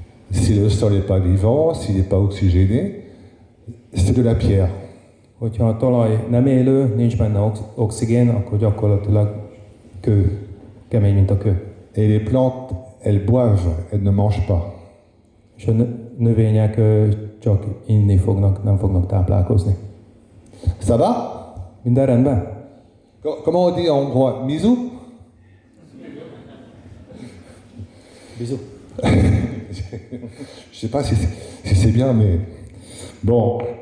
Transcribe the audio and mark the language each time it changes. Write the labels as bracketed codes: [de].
[fr] Si le sol n'est pas vivant, s'il n'est pas oxygéné, c'est de la pierre. [hu] Hogyha a talaj nem élő, nincs benne oxigén, akkor gyakorlatilag kő, kemény, mint a kő. [fr] Et les plantes, elles boivent, elles ne mangent pas. [hu] És a növények csak inni fognak, nem fognak táplálkozni. [fr] Ça va? [hu] Minden rendben? [fr] Comment on dit en hongrois? [hu] Mizu? [fr] Bisous. Je sais pas si c'est bien, mais bon.